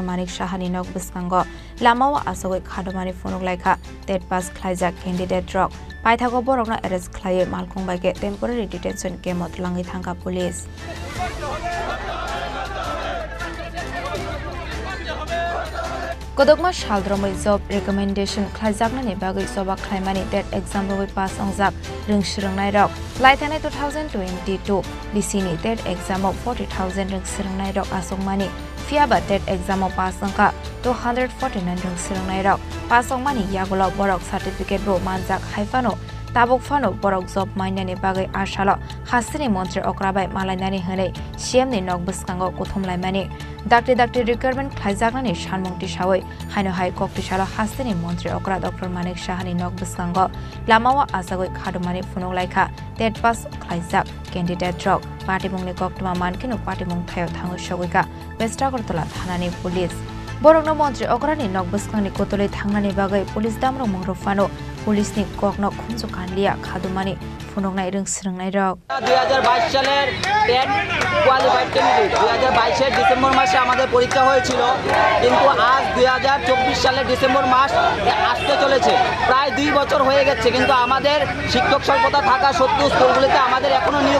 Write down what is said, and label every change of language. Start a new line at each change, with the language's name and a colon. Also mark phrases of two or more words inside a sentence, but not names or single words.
Kok Borok: Manik Shahani nok biskango lamawa asogoi khadomani phonok laikha tet pass khlaijak candidate rock paithago borokna arrest khlaiye malkhongbaike
English: temporary detention
Kok Borok: kemot langi thangka police Kodokma shaldromoi
English: job recommendation
Kok Borok: khlaijaknani bagui soba khlaimani
English: that exam
Kok Borok: roi pass ongjak ringshringnai rok laithane 2022 disini
English: that exam of
Kok Borok: 40,000 ringshringnai rok asongmani fiaba
English: that exam of pass
Kok Borok: angka 249 ringshringnai rok pass ongmani yagulo borok certificate ro manjak haifano tabuk fano borok job mainani bagai ashalo hasri mantri okrabai malainani hane CM ni nok biskango kothomlaimani Dakte requirement khlaijaknani shanmungti shawai hainohai koktisalo hasri mantri okra Dr. Manik Shahani nok biskango lamawa asagoi khadomani phonok laikha tet pass khlaijak candidate rok party mungni koktuma mankinu party mung thayo thango sogoika West Agartala thanani police Borokno mantri okrani nok biskangni kotole thangnani bagai police damro mungrofano police ni kokno khunju kanlia khadumani phonoknai ringshringnai rok
Bangla: 2022 সালের
English: TET qualified candidate
Bangla: 2022 এর ডিসেম্বর মাসে আমাদের পরীক্ষা হয়েছিল কিন্তু আজ 2024 সালের ডিসেম্বর মাস আসতে চলেছে প্রায় 2 বছর হয়ে গেছে কিন্তু আমাদের শিক্ষক স্বল্পতা থাকা সত্ত্বেও স্কুলগুলিতে আমাদের এখনো নিয়োগ